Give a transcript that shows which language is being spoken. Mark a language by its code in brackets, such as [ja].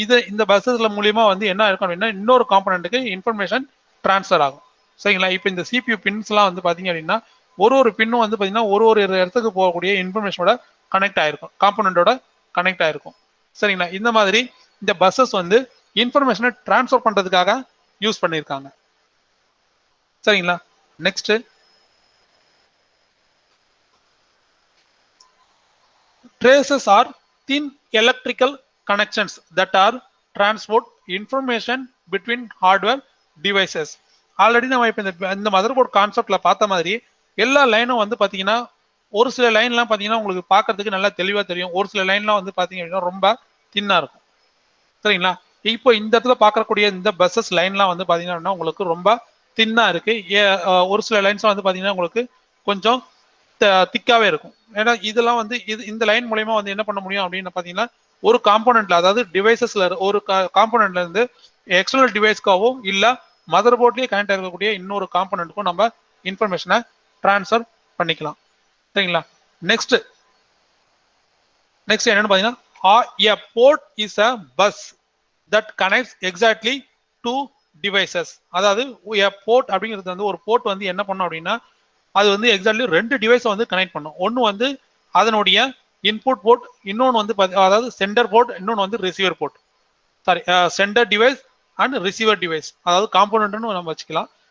[ta] இந்த பஸ்ஸஸ்ல மூலியமா வந்து என்ன இருக்கும் அப்படின்னா இன்னொரு காம்போனண்ட்டுக்கு இன்ஃபர்மேஷன் டிரான்ஸ்ஃபர் ஆகும். சரிங்களா? இப்போ இந்த சிபியூ பின்ஸ்லாம் வந்து பாத்தீங்க அப்படின்னா ஒரு பின்னும் வந்து பாத்தீங்கன்னா ஒரு இடத்துக்கு போகக்கூடிய இன்ஃபர்மேஷனோட கனெக்ட் ஆயிருக்கும், காம்போனண்டோட கனெக்ட் ஆயிருக்கும். சரிங்களா? இந்த மாதிரி இந்த பஸ்ஸஸ் வந்து இன்ஃபர்மேஷனை டிரான்ஸ்ஃபர் பண்றதுக்காக யூஸ் பண்ணியிருக்காங்க. சரிங்களா? [en] Next, traces are thin electrical connections that are transport information between hardware devices. [ta] Already நம்ம இப்போ இந்த மதர் போர்ட் கான்செப்ட்ல பார்த்த மாதிரி எல்லா லைனும் வந்து பாத்தீங்கன்னா ஒரு சில லைன்லாம் பாத்தீங்கன்னா உங்களுக்கு பார்க்கறதுக்கு நல்லா தெளிவா தெரியும். ஒரு சில லைன்லாம் வந்து பாத்தீங்க அப்படின்னா ரொம்ப தின்னா இருக்கும். சரிங்களா? இப்போ இந்த இடத்துல பார்க்கக்கூடிய இந்த பஸ்ஸஸ் லைன்லாம் வந்து பாத்தீங்கன்னா உங்களுக்கு ரொம்ப தின்னா இருக்கு. ஒரு சில லைன்ஸ் வந்து பாத்தீங்கன்னா உங்களுக்கு கொஞ்சம் திக்காவே இருக்கும். ஏன்னா இதெல்லாம் வந்து இந்த லைன் மூலமா வந்து என்ன பண்ண முடியும் அப்படின்னு பாத்தீங்கன்னா ஒரு காம்போனன்ட்ல, அதாவது டிவைசஸ்ல ஒரு காம்போனன்ட்ல இருந்து எக்ஸ்டர்னல் டிவைஸ்க்காவோ இல்ல மதர் போர்ட்லயே கனெக்ட் இருக்கக்கூடிய இன்னொரு காம்போனன்ட்க்கும் நம்ம இன்ஃபர்மேஷனை டிரான்ஸ்ஃபர் பண்ணிக்கலாம். சரிங்களா? நெக்ஸ்ட் என்னன்னு பாத்தீங்கன்னா [en] a port is a bus that connects exactly two devices. [ta] அதாவது a port அப்படிங்கிறது வந்து ஒரு போர்ட் வந்து என்ன பண்ணும் அப்படின்னா அது வந்து எக்ஸாக்ட்லி ரெண்டு டிவைஸை வந்து கனெக்ட் பண்ணும். ஒன்று வந்து அதனுடைய இன்புட் போர்ட், இன்னொன்று வந்து அதாவது சென்டர் போர்ட், இன்னொன்று வந்து receiver board. Sorry, centre device and receiver device, அதாவது காம்போனன்ட்னு நம்ம வச்சுக்கலாம்.